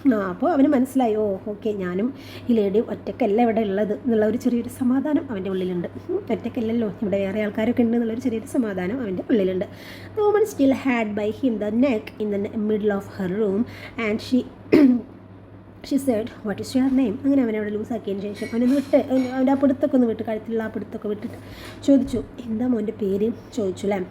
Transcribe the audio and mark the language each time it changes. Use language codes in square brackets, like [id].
[ml] അപ്പോൾ അവന് മനസ്സിലായി, ഓക്കെ, ഞാനും ഈ ലേഡി ഒറ്റക്കല്ല ഇവിടെ ഉള്ളത് എന്നുള്ള ഒരു ചെറിയൊരു സമാധാനം അവൻ്റെ ഉള്ളിലുണ്ട്. ഒറ്റക്കല്ലല്ലോ, ഇവിടെ വേറെ ആൾക്കാരൊക്കെ ഉണ്ട് എന്നുള്ളൊരു ചെറിയൊരു സമാധാനം അവൻ്റെ ഉള്ളിലുണ്ട്. [en] The woman still had by him the neck in the middle of her room and she said, "What is your name?" [ml] അങ്ങനെ അവനെ അവിടെ ലൂസാക്കിയതിന് ശേഷം അവനൊന്ന് അവൻ്റെ ആ പിടുത്തൊക്കെ ഒന്ന് വിട്ട്, കഴുത്തിലുള്ള ആ പിടുത്തൊക്കെ വിട്ടിട്ട് ചോദിച്ചു, "എന്താ മോൻ്റെ പേര്?" ചോദിച്ചു അല്ലേ.